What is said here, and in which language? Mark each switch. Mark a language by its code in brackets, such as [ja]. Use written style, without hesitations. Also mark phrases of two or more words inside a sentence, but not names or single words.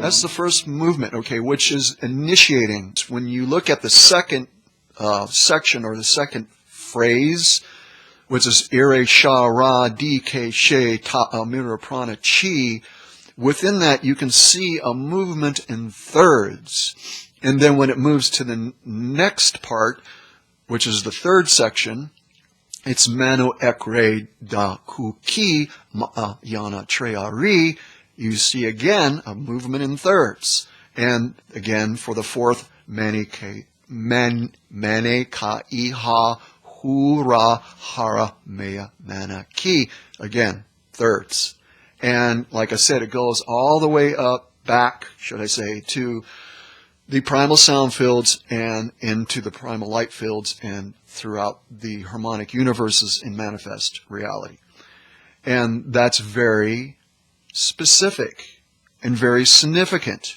[en] That's the first movement, okay, which is initiating. When you look at the second section or the second phrase, which is ire, sha, ra, di, ke, she, ta, amira, prana, chi, within that you can see a movement in thirds. And then when it moves to the next part, which is the third section, it's mano ekre da kuki ma'a yana treari. You see again a movement in thirds. And again for the fourth, mane ka iha hura hara mea mana ki. Again, thirds. And like I said, it goes all the way up, back, should I say, to the primal sound fields and into the primal light fields and throughout the harmonic universes in manifest reality. And that's very specific and very significant.